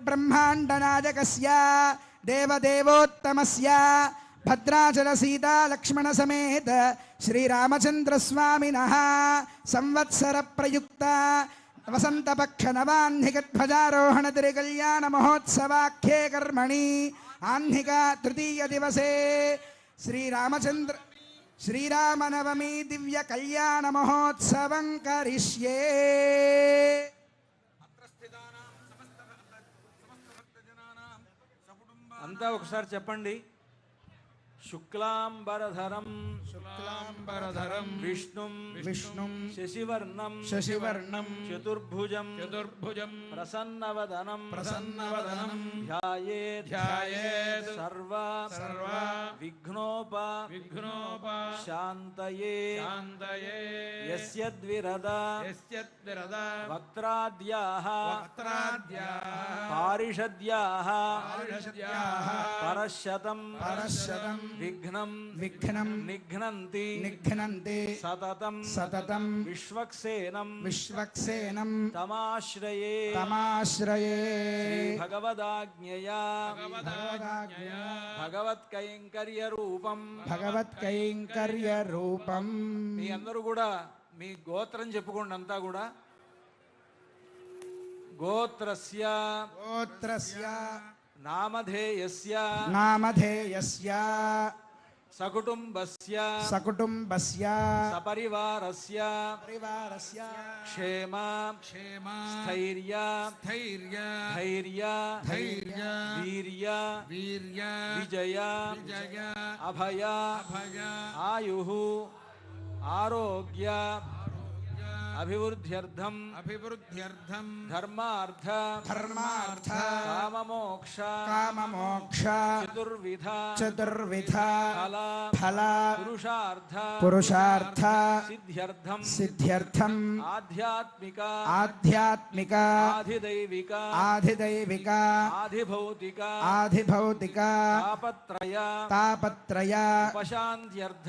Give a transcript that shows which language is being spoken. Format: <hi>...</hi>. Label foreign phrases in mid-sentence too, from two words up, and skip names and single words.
<sa>ब्रह्माण्ड नायकस्य देवदेवोत्तमस्य भद्राचल सीता लक्ष्मण समेत श्रीरामचंद्र स्वामिनः संवत्सर प्रयुक्त वसंत पक्ष नवाह्निक ध्वजारोहण तिरुकल्याण महोत्सवाख्ये कर्मणि आह्निक तृतीय दिवसे श्रीरामचंद्र श्रीरामनवमी दिव्य कल्याण महोत्सवं करिष्ये।</sa> <te>అంతా ఒకసారి చెప్పండి.</te> <sa>శుక్లాంబరధరం शुक्लांबरधरं విష్ణుం विष्णुं శశివర్ణం शशिवर्णं చతుర్భుజం चतुर्भुजं ప్రసన్నవదనం प्रसन्नवदनं ధ్యాయేత్ ध्यायेत् సర్వ విఘ్నోప శాంతయే शान्तये యస్యద్విరద यस्यद्विरदा వక్త్రాద్యాః वक्त्राद्याः పారిషద్యాః पारिषद्याः పరశతం परशतं విఘ్నం विघ्नं నిఘ్నంతి निघ्नन्ति సతతం सततं విశ్వక్సేనం विश्वक्सेनं తమాశ్రయే तमाश्रये భగవదాజ్ఞయా भगवदाज्ञया భగవత్కైంకర్య రూపం. भगवत्कैङ्कर्यरूपम्</sa> <te>మీ అందరూ కూడా మీ గోత్రం చెప్పుకోండి. అంతా కూడా గోత్రస్య</te> <sa>गोत्रस्य నామధేయస్య नामधेयस्य సకుటుంబస్య सकुटुम्बस्य సపరివారస్య परिवारस्य క్షేమ क्षेमा స్థైర్య स्थैर्य ధైర్య धैर्य వీర్య वीर्य విజయ विजय అభయ अभय ఆయుః ఆరోగ్య అభివృద్ధ్యర్థం अभिवृद्ध्यर्थं ధర్మార్థ धर्मार्थ కామమోక్ష काममोक्ष చతుర్విధ चतुर्विध ఫల फल పురుషార్థ पुरुषार्थ సిద్ధ్యర్థం सिद्ध्यर्थं ఆధ్యాత్మిక आध्यात्मिक ఆధిదైవిక आधिदैविक ఆధిభౌతిక आधिभौतिक తాపత్రయ तापत्रय ఉపశాంత్యర్థం</sa>